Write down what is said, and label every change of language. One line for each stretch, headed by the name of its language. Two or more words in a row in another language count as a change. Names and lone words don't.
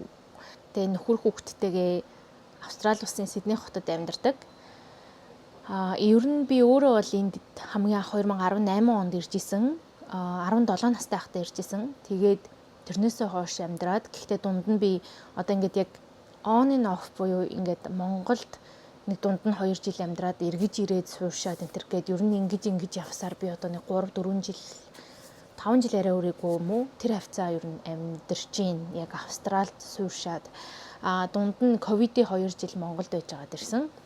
Mongolian: Тэгээ нөхөр хүүхдтэйгээ Австрали улсын Сидней хотод амьдардаг. Ер нь би өөрөө бол энд хамгийн анх 2018 онд ирж исэн. 17 настай байхдаа ирж исэн. Тэгээд тэрнээсээ хойш амьдраад гэхдээ дунд нь би одоо ингээд яг
English: on and off
Mongolian: буюу ингээд Монголд нэг дунд нь 2 жил амьдраад эргэж ирээд сууршаад энэ төр гээд ер нь ингэж явсаар би одоо нэг 3 4 жил 5 жил арай өрөөгүй юм уу? Тэр хавцаа ер нь амьдарч гин яг Австралид сууршаад дунд нь ковидын 2 жил Монголд байж байгаад ирсэн.